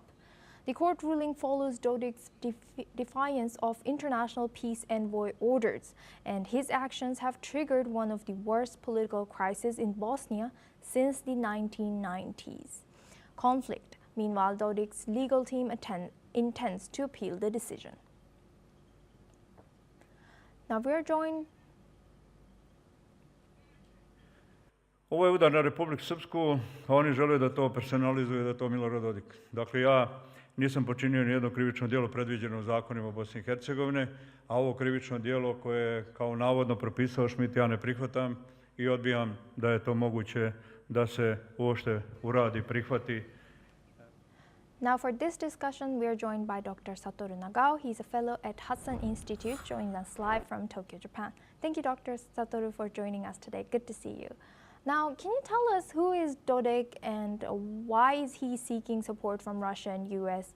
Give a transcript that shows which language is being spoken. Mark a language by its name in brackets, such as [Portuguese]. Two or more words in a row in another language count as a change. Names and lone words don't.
[English] The court ruling follows Dodik's defiance of international peace envoy orders, and his actions have triggered one of the worst political crises in Bosnia since the 1990s. Conflict. Meanwhile, Dodik's legal team intends to appeal the decision. Now we are joined. [Serbian] Ovo je udar na Republiku Srpsku, a oni žele da to personalizuju, da to Milorad Dodik. Dakle, ja nisam počinio nijedno krivično djelo predviđeno u zakonima Bosne i Hercegovine, a ovo krivično djelo koje je kao navodno propisao Schmidt ja ne prihvatam i odbijam da je to moguće da se uopšte uradi, prihvati. [English] Now for this discussion, we are joined by Dr. Satoru Nagao. He's a fellow at Hudson Institute, joining us live from Tokyo, Japan. Thank you, Dr. Satoru, for joining us today. Good to see you. Now, can you tell us who is Dodik and why is he seeking support from Russia and US?